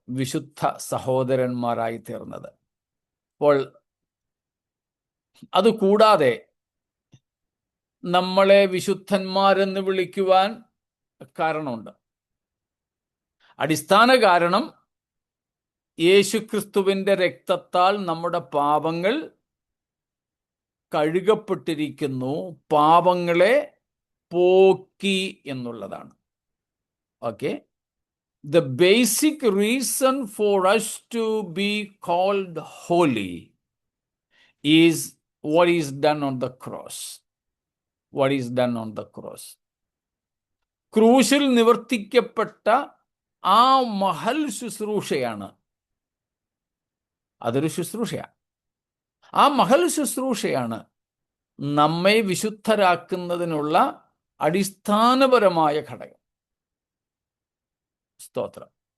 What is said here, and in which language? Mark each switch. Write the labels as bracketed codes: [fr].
[ml] വിശുദ്ധ സഹോദരന്മാരായിത്തീർന്നത്. അപ്പോൾ അതുകൂടാതെ നമ്മളെ വിശുദ്ധന്മാരെന്ന് വിളിക്കുവാൻ കാരണമുണ്ട്. അടിസ്ഥാന കാരണം യേശുക്രിസ്തുവിന്റെ രക്തത്താൽ നമ്മുടെ പാപങ്ങൾ കഴുകപ്പെട്ടിരിക്കുന്നു, പാപങ്ങളെ പോക്കി എന്നുള്ളതാണ്. [en] Okay, the basic reason for us to be called holy is what is done on the cross. What is done on the cross? [ml] ക്രൂശിൽ നിവർത്തിക്കപ്പെട്ട ആ മഹൽ ശുശ്രൂഷയാണ്. അതൊരു ശുശ്രൂഷയാണ്. ആ മഹൽ ശുശ്രൂഷയാണ് നമ്മെ വിശുദ്ധരാക്കുന്നതിനുള്ള അടിസ്ഥാനപരമായ ഘടകം. സ്തോത്രം.